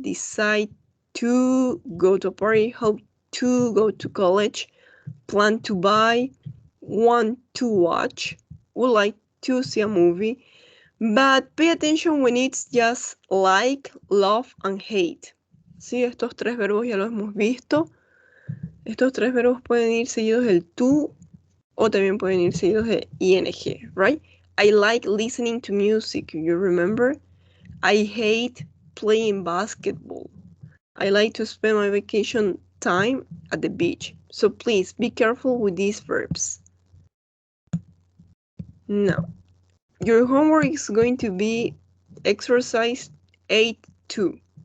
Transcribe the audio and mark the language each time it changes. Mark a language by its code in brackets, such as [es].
[en] Decide to go to a party, hope to go to college, plan to buy, want to watch, would like to see a movie. But pay attention when it's just like, love, and hate. [es] Sí, estos tres verbos ya los hemos visto. Estos tres verbos pueden ir seguidos del to o también pueden ir seguidos de ing, right? [en] I like listening to music, you remember? I hate playing basketball. I like to spend my vacation time at the beach. So please be careful with these verbs. Now, your homework is going to be exercise 8.2.